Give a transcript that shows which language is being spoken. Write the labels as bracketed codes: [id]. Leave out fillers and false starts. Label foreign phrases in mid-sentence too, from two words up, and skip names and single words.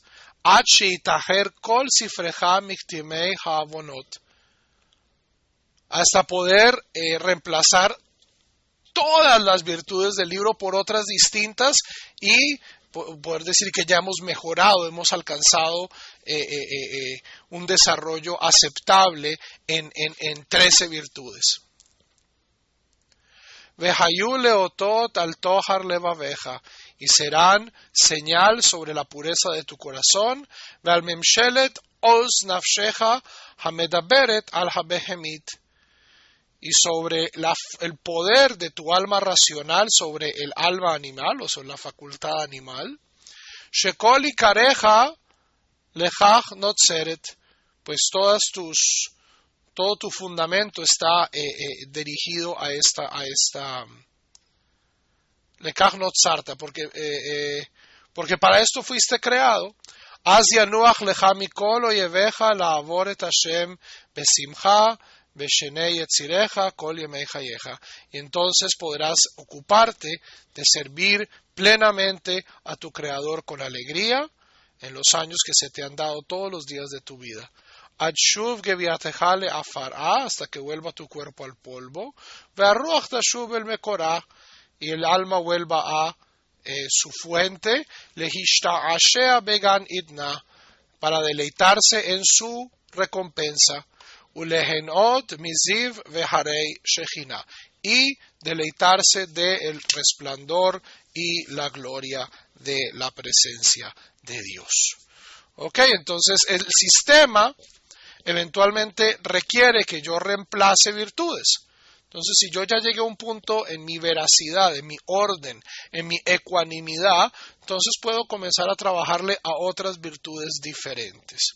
[es] Hasta poder reemplazar todas las virtudes del libro por otras distintas y poder decir que ya hemos mejorado, hemos alcanzado un desarrollo aceptable en 13 virtudes. [he] והיו לאותות על טוהר לבבך, [es] y serán señal sobre la pureza de tu corazón, [he] ועל ממשלת עוז נפשך המדברת על הבהמית, [es] y sobre el poder de tu alma racional sobre el alma animal, o sobre la facultad animal. [he] שכל עיקרך לכך נוצרת, [es] pues todo tu fundamento está dirigido a esta [he] לכך נוצרת, [es] porque para esto fuiste creado. [he] אז ינוח לך מכל אויביך לעבוד את השם בשמחה [es] y entonces podrás ocuparte de servir plenamente a tu Creador con alegría en los años que se te han dado todos los días de tu vida. Hasta que vuelva tu cuerpo al polvo, y el alma vuelva a su fuente, para deleitarse en su recompensa. [he] ולהנות מזיו והדרת שכינה, [es] y deleitarse del resplandor y la gloria de la presencia de Dios. Ok, entonces el sistema eventualmente requiere que yo reemplace virtudes. Entonces, si yo ya llegué a un punto en mi veracidad, en mi orden, en mi ecuanimidad, entonces puedo comenzar a trabajarle a otras virtudes diferentes.